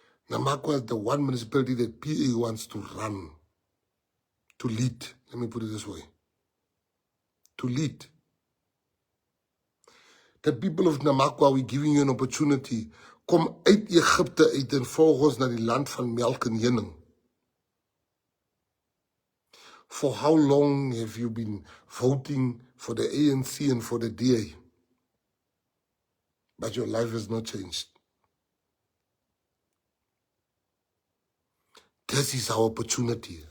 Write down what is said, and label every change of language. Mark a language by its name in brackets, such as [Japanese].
[English] Namakwa is the one municipality that PA wants to run, to lead. Let me put it this way. To lead. The people of Namakwa, we're giving you an opportunity. [Afrikaans] Kom uit Egypte uit en volg ons na die land van melk en honing. [English] For how long have you been voting for the ANC and for the DA? But your life has not changed. This is our opportunity.